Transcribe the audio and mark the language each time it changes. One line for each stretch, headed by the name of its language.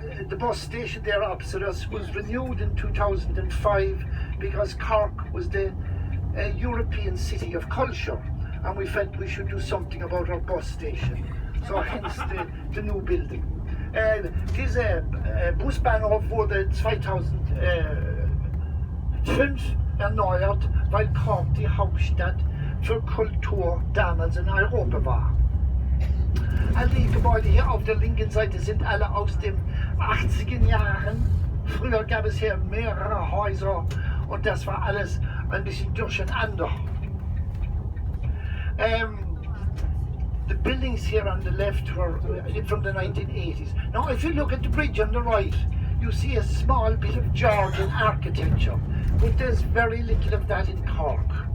English: The bus station there opposite us was renewed in 2005 because Cork was the European city of culture, and we felt we should do something about our bus station. So hence the new building.
German: Diese Busbahnhof wurde 2005 erneuert, weil Cork die Hauptstadt für Kultur damals in Europa war. All die Gebäude hier auf der linken Seite sind alle aus den 80er Jahren. Früher gab es hier mehrere Häuser und das war alles ein bisschen durcheinander.
English: The buildings here on the left were from the 1980s. Now if you look at the bridge on the right, you see a small bit of Georgian architecture, but there's very little of that in Cork.